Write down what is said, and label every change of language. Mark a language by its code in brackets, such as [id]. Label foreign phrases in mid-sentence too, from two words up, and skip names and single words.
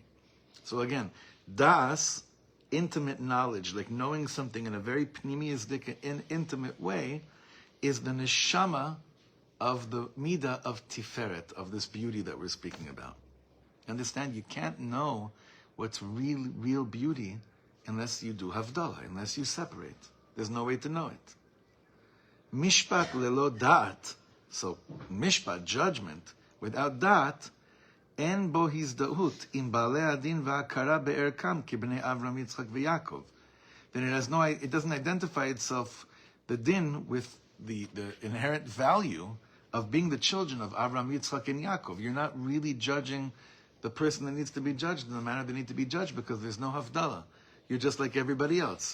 [en] So again, das, intimate knowledge, like knowing something in a very pnimiistic, intimate way, is the neshama of the midah of tiferet, of this beauty that we're speaking about. Understand, you can't know what's real beauty unless you do havdalah, unless you separate. There's no way to know it. [he] משפט ללא דעת, [en] so mishpat, judgment, Without that, [he] אין בו הזדהות עם בעלי הדין והכרה בערכם כי בני אברהם, יצחק, ויעקב. [en] Then it doesn't identify itself, the din, with the inherent value of being the children of Avram, Yitzchak, and Yaakov. You're not really judging the person that needs to be judged in the manner they need to be judged, because there's no Havdalah. You're just like everybody else.